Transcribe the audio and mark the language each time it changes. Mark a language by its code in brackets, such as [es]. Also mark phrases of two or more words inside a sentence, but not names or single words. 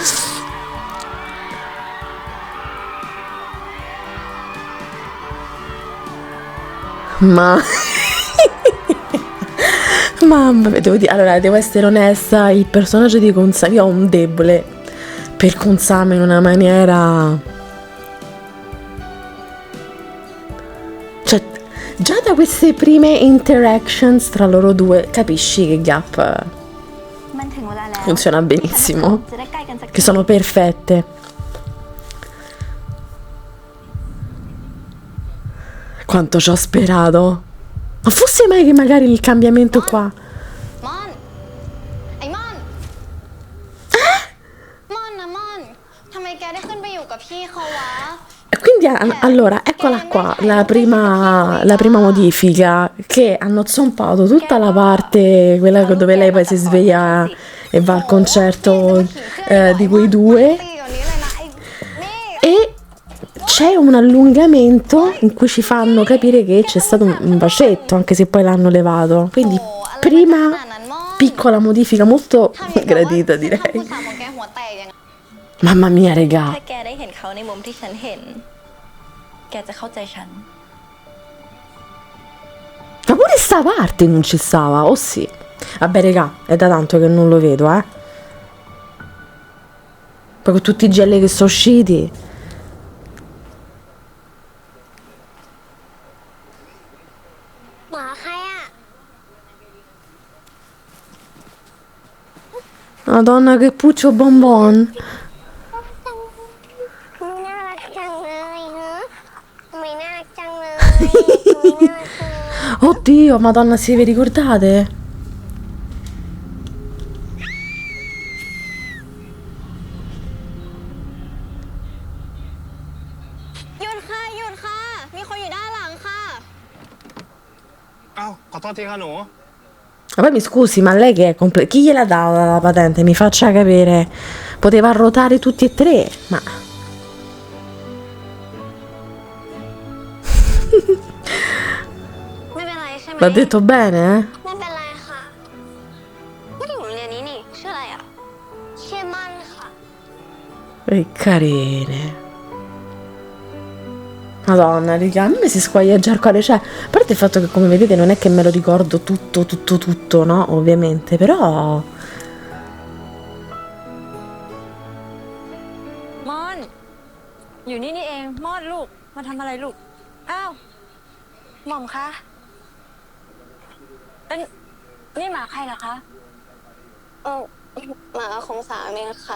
[it] Ma mamma mia, allora devo essere onesta, il personaggio di Kunsami, io ho un debole per Kunsami in una maniera Cioè, già da queste prime interactions tra loro due capisci che Gap [th] มันถึงเวลาแล้ว [it] funziona [th] ที่ฉันทั้งสอง [it] benissimo, [th] จะได้ใกล้กันสัก [it] che [th] ที [it] sono perfette. Quanto ci ho sperato. Ma fosse mai che magari il cambiamento qua. [th] ม่อน ไอ้ม่อน ม่อนนะม่อน ทำไมแกได้ขึ้นไปอยู่กับพี่เขาวะ [it] E quindi allora, eccola qua, la prima modifica, che hanno zompato tutta la parte, quella dove lei poi si sveglia e va al concerto di quei due, [th] ตีกว่านี้เลยนะไอ้นี่ [it] e c'è un allungamento in cui ci fanno capire che c'è stato un bacetto, anche se poi l'hanno levato. Quindi prima piccola modifica molto [th] ทำอย่างกับว่า [it] gradita [th] ฉันทำ [it] direi. [th] คุณสามของแกหัวแตกยังไง [it] Mamma mia, regà. [th] ถ้าแกได้เห็นเขาในมุมที่ฉันเห็น แกจะเข้าใจฉัน [it] Ma pure sta parte non ci stava, oh sì. Vabbè, regà, è da tanto che non lo vedo, eh. Poi con tutti i gelli che sono usciti. [th] หมาใครอ่ะ [it] Madonna, che puccio bonbon. [th] น่ารักจังเลยฮะทำไมน่ารักจังเลยทำไมน่ารักจังเลย [it] Oddio, Madonna, se vi ricordate? [th] หยุดค่ะ หยุดค่ะ มีคนอยู่ด้านหลังค่ะ เอ้าขอโทษทีค่ะหนู [it] Ma poi mi scusi, ma lei che è chi gliela dà la patente? Mi faccia capire. Poteva arrotare tutti e tre, ma... [th] ไม่เป็นไรใช่ไหม [it] L'ha detto bene, eh? [th] ไม่เป็นไรค่ะไม่ได้อยู่โรงเรียนนี้นี่ชื่ออะไรอ่ะชื่อมันค่ะ [it] Che carine. Madonna, raga, a me si squaglia già il cuore. Cioè, a parte il fatto che, come vedete, non è che me lo ricordo tutto, no? Ovviamente, però... [th] มอน อยู่นี่นี่เอง มอดลูก มาทำอะไรลูก อ้าว หม่อมคะเอ้ยนี่หมาใครเหรอคะ หมาของสามเองค่ะ